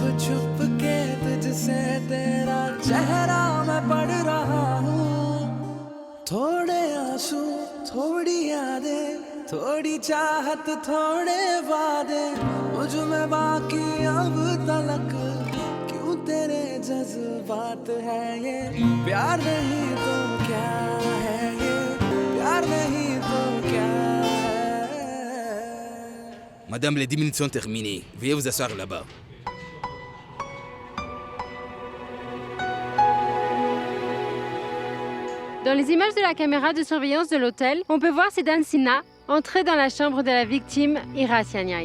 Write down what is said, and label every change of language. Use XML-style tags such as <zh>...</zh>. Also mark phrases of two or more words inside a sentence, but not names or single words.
<hi>छुप के तुझसे तेरा चेहरा मैं पढ़ रहा हूँ थोड़े आंसू थोड़ी यादें थोड़ी चाहत थोड़े वादे मुझ में बाकी अब तलक क्यों तेरे जज्बात है ये प्यार नहीं तो क्या है ये प्यार नहीं तो क्या है</hi> <fr>Madame, les 10 minutes sont terminées. Veuillez vous asseoir là-bas. Dans les images de la caméra de surveillance de l'hôtel, on peut voir Siddhant Sinha entrer dans la chambre de la victime Ira Sianyai.</fr>